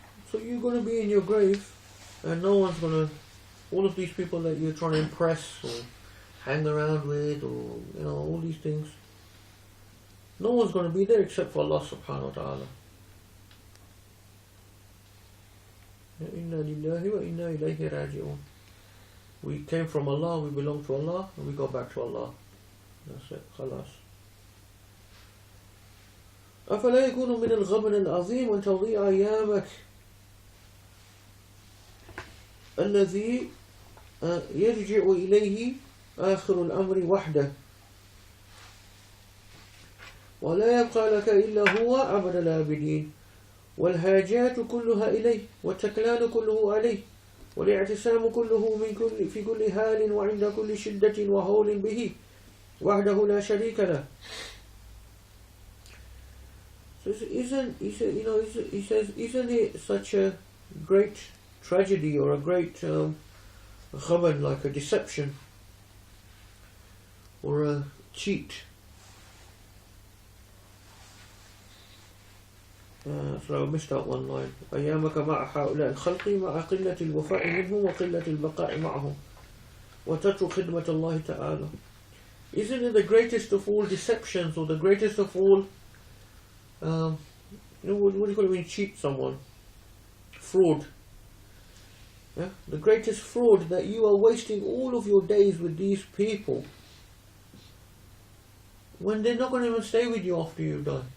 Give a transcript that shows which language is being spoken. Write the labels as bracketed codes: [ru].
[en] So you're going to be in your grave, and no one's going to, all of these people that you're trying to impress or hang around with, or, you know, all these things, no one's going to be there except for Allah subhanahu wa ta'ala. [ar] Inna lillahi wa inna ilayhi raji'un. [en] We came from Allah, we belong to Allah, and we go back to Allah. That's it, khalas. [ar] أفلا يكون من الغبن العظيم أن تضيع أيامك الذي يرجع إليه آخر الأمر وحده ولا يبقى لك إلا هو أبد الآبدين والحاجات كلها إليه والتكلان كله عليه والاعتصام كله في كل حال وعند كل شدة وهول به وحده لا شريك له. [en] So isn't it such a great tragedy or a great khaban, like a deception or a cheat? So I missed out one line. [ar] أيامك مع هؤلاء الخلق مع قلة الوفاء منهم وقلة البقاء معهم وتترك خدمة الله تعالى. [en] Isn't it the greatest of all deceptions, or the greatest of all, what do you call it when you cheat someone? Fraud. Yeah? The greatest fraud, that you are wasting all of your days with these people when they're not going to even stay with you after you die.